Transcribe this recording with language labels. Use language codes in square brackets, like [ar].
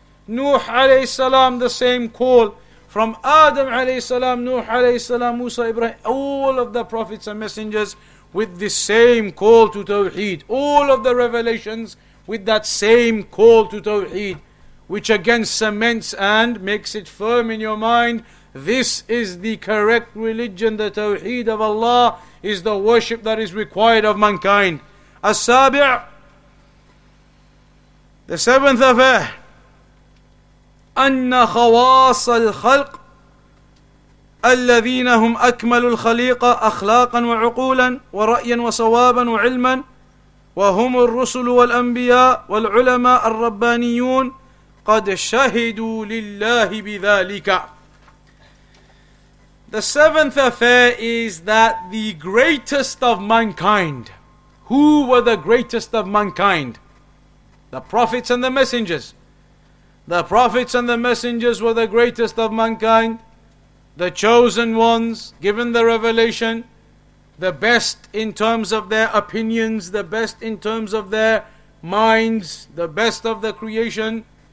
[en] Nuh alayhi salam, the same call. From Adam alayhi salam, Nuh alayhi salam, Musa, Ibrahim, all of the prophets and messengers with the same call to Tawheed. All of the revelations with that same call to Tawheed, which again cements and makes it firm in your mind. This is the correct religion. The Tawheed of Allah is the worship that is required of mankind. [ar] As-Sabi', [en] the seventh affair, [ar] أن خواص الخلق الذين هم أكمل الخليقة أخلاقا وعقولا ورأيا وصوابا وعلما وهم الرسل والأنبياء والعلماء الربانيون قد شهدوا لله بذلك. [en] The seventh affair is that the greatest of mankind. Who were the greatest of mankind? The prophets and the messengers. The prophets and the messengers were the greatest of mankind, the chosen ones, given the revelation, the best in terms of their opinions, the best in terms of their minds, the best of the creation.